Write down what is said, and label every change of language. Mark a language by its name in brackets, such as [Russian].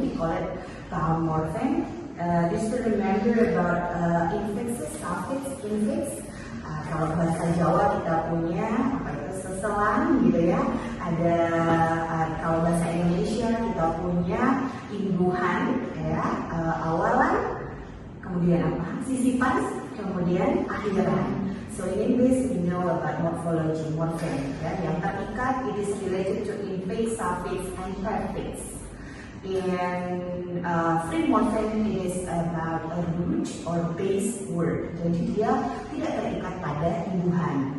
[English] We call it town morpheme. Just to remember about infixes, suffix, infix. [Indonesian] Kalau bahasa Jawa kita punya seselan gitu ya. Ada kalau bahasa Indonesia kita punya imbuhan awalan. Kemudian apa? Sisipan, kemudian akhiran. [English] So in English we know about morphology, morpheme. [Indonesian] Yang terikat, [English] it is related to infix, suffix, and prefix. In free morpheme is about a root or base word. [Indonesian] Jadi dia tidak terikat pada imbuhan.